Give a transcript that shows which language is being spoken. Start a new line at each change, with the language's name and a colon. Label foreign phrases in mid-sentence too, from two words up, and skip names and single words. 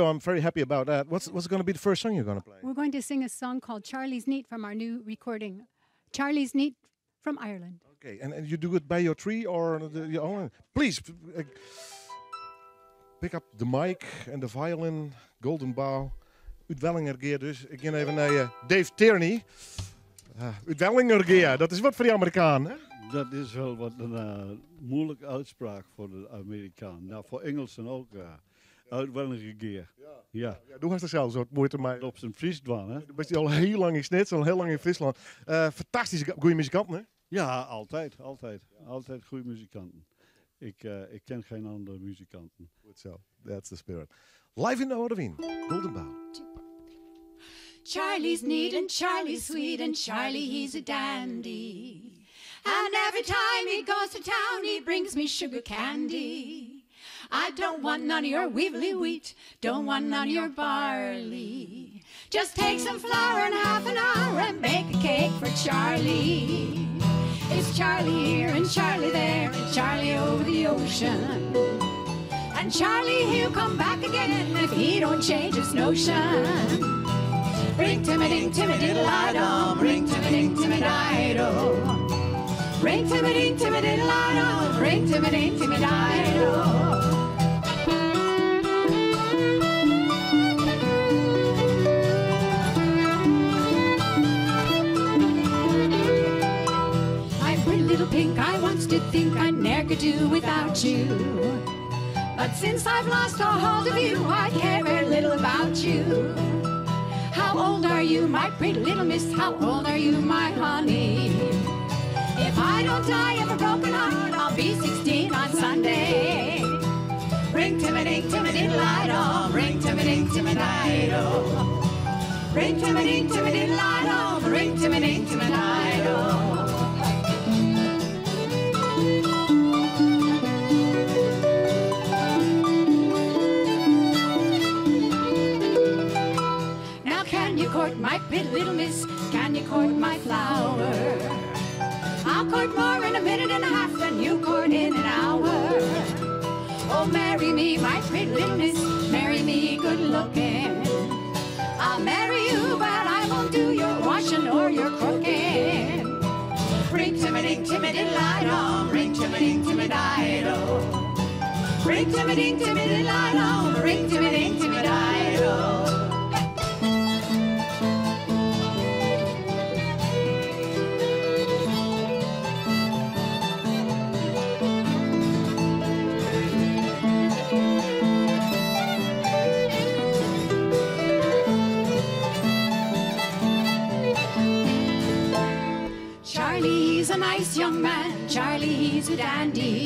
English: I'm very happy about that. What's going to be the first song you're going to play? We're going to sing a song called Charlie's Neat from our new recording. Charlie's Neat from Ireland. Okay, and you do it by your tree or your own? Please, pick up the mic and the violin, Golden Bow.
Dutch: Uit Wellingergeer dus. Ik ga even naar Dave Tierney. Uit Wellingergeer, dat is wat voor die Amerikaan, hè? Dat is wel wat een moeilijke uitspraak voor de Amerikaan. Nou, voor Engelsen ook. Uit Wellingergeer. Ja. Ja, du hast er zelfs wat moeite mee. Op zijn Friesland, hè? Du bent al heel lang in Snits, al heel lang in Friesland. Fantastische, goede muzikanten, hè? Ja, altijd. Altijd goede muzikanten. Ik ken geen andere muzikanten. Goed zo.
English: That's the spirit. Live
Dutch: in de Oude
English: Golden Bow. Charlie's neat and Charlie's sweet and Charlie, he's a dandy. And every time he goes to town, he brings me sugar candy. I don't want none of your weevily wheat, don't want none of your barley. Just take some flour and half an hour and bake a cake for Charlie. It's Charlie here and Charlie there and Charlie over the ocean. And Charlie, he'll come back again if he don't change his notion. Ring timmy-ding, timmy-diddle-I-dum, ring timmy-ding, timmy-diddle. Ring timmy-ding, timmy-diddle-I-dum, ring timmy-ding, timmy-diddle. Pink, I once did think I ne'er could do without you. But since I've lost all hold of you, I care very little about you. How old are you, my pretty little miss? How old are you, my honey? If I don't die of a broken heart, I'll be 16 on Sunday. Ring timmy-ding, timmy-diddle-I-dum, ring timmy-ding, timmy-diddle. Ring timmy-ding, timmy-diddle-I-dum, ring timmy-ding, timmy-diddle. My pretty little miss, can you court my flower? I'll court more in a minute and a half than you court in an hour. Oh, marry me, my pretty little miss, marry me good looking. I'll marry you, but I won't do your washing or your cooking. Ring timmy-ding, timmy-diddle-I-dum, ring timmy-ding, timmy-diddle. Ring timmy-ding, timmy-diddle-I-dum, ring timmy-ding, timmy-diddle. Charlie's a nice young man, Charlie, he's a dandy.